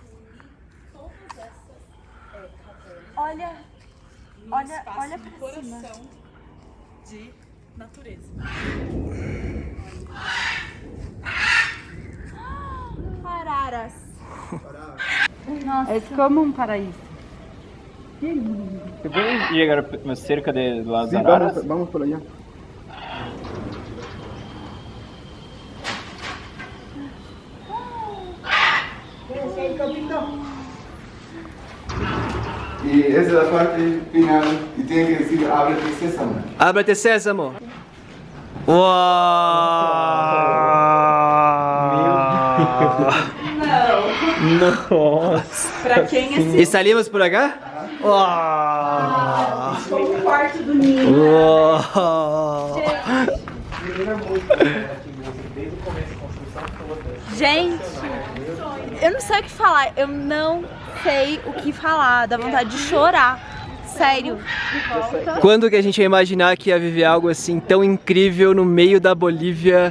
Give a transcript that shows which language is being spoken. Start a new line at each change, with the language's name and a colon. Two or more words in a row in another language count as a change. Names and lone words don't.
Portuguese: Olha pra cima. De natureza. Araras. É como um paraíso.
Spanish: ¿Se puede llegar más cerca de las Sí, araras? vamos por allá. Y esa es la parte final y tiene que decir ábrete sésamo. Ábrete sésamo.
Portuguese: Nossa. Pra quem é
Spanish: E salimos por acá?
Portuguese: como o quarto do ninho. Gente, eu não sei o que falar. Eu não sei o que falar. Dá vontade de chorar. Sério. Quando que a gente ia imaginar que ia viver algo assim tão incrível no meio da Bolívia?